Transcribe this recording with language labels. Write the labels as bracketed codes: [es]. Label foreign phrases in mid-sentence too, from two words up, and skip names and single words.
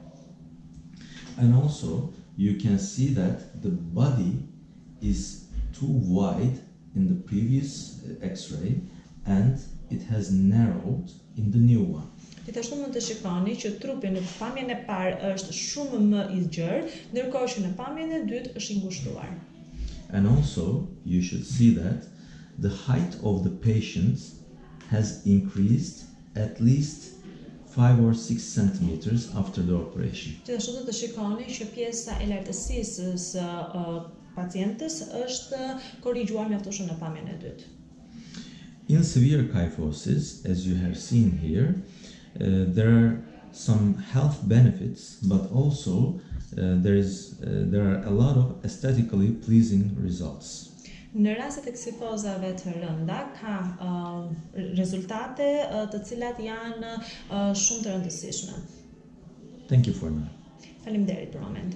[en] And also you can see that the body is too wide in the previous X-ray and it has narrowed in the new one. [sq] Gjithashtu mund të shikoni që trupi në pamjen e parë është shumë më i zgjerë, ndërkohë që në pamjen e dytë është i ngushtuar. [en] And also you should see that the height of the patient has increased at least 5 or 6 centimeters after the operation. [sq] Gjithashtu do të shikoni që pjesa e lartësisë së pacientës është korrigjuar mjaftueshëm në pamjen e dytë. [en] In severe kyphosis, as you have seen here, there are some health benefits, but also there are a lot of aesthetically pleasing results. [sq] Në rastet e ksifozave të rënda ka rezultate të cilat janë shumë të rëndësishme. [en] Thank you for now. [sq] Faleminderit për momentin.